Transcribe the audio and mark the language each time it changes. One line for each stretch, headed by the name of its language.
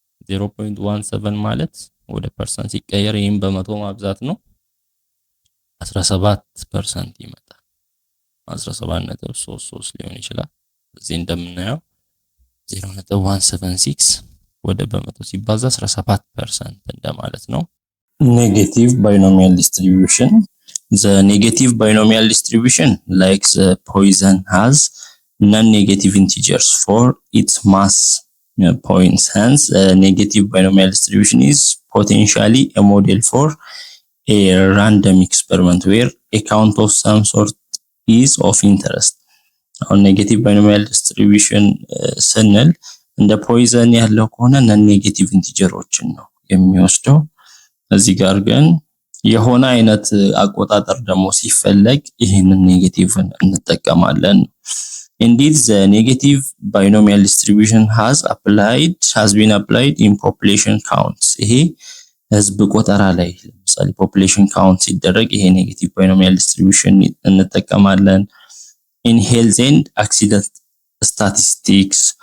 Amharic: 0.17 ማለት ወደ ፐርሰንት ሲቀየር ይሄን በመቶ ማብዛት ነው 17% ይመጣል። 17.33 ሊሆን ይችላል። እዚህ እንደምናየው 0.176 ወደ በመቶ ሲባዛ 17% እንደማለት ነው።
English: Negative binomial distribution. The negative binomial distribution, like the Poisson, has non-negative integers for its mass points. Hence, a negative binomial distribution is potentially a model for a random experiment where a count of some sort is of interest.
Amharic: On negative binomial distribution ስንል እንደ ፖይዘን ያለው ከሆነ non-negative ኢንቲጀሮችን ነው የሚወስደው። እዚህ ጋር ግን የሆነ አይነት አቆጣጠር ደግሞ ሲፈለግ ይሄንን ኔጌቲቭን እንጠቀማለን።
English: Indeed, the negative binomial distribution has been applied in population counts.
Amharic: ይሄ ህዝብ ቆጠራ ላይ ለምሳሌ population count ሲደረግ ይሄ negative binomial distribution እንጠቀማለን።
English: In health and accident statistics